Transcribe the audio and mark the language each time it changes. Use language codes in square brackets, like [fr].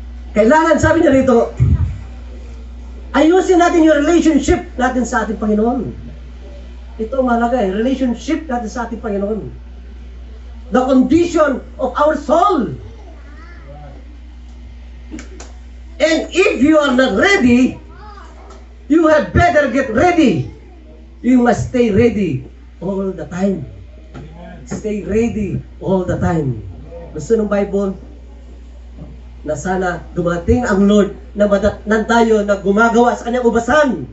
[tl] Kailangan, sabi niya rito, ayusin natin yung relationship natin sa ating Panginoon. Ito ang mahalaga relationship natin sa ating Panginoon. [en] The condition of our soul. And if you are not ready, you had better get ready. You must stay ready all the time. Stay ready all the time. [tl] Gusto ng Bible na sana dumating ang Lord na madatnan tayo na gumagawa sa kanyang ubasan.